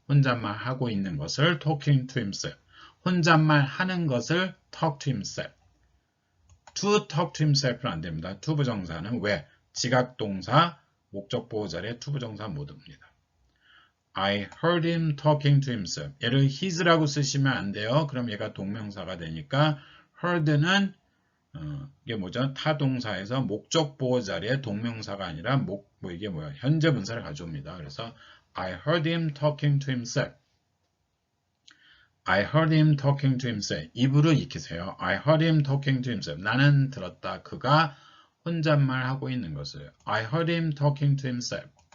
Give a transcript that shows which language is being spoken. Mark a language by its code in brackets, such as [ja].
[ko] 혼잣말 하고 있는 것을 [en] talking to himself. [ko] 혼잣말 하는 것을 [en] talk to himself. to talk to himself [ko] 는 안 됩니다. to 부정사는 왜? 지각동사, 목적보호 자리에 to 부정사 못 옵니다. [en] I heard him talking to himself. [ko] 얘를 his라고 쓰시면 안 돼요. 그럼 얘가 동명사가 되니까 heard는 이게 뭐죠? 타동사에서 목적보호 자리에 동명사가 아니라 이게 뭐야? 현재 분사를 가져옵니다. [en] 그래서 I heard him talking to himself. I heard him talking to himself. [ko] 입으로 익히세요. [en] I heard him talking to himself. [ko] 나는 들었다. 그가 혼잣말 하고 있는 것을. [en] I heard him talking to himself.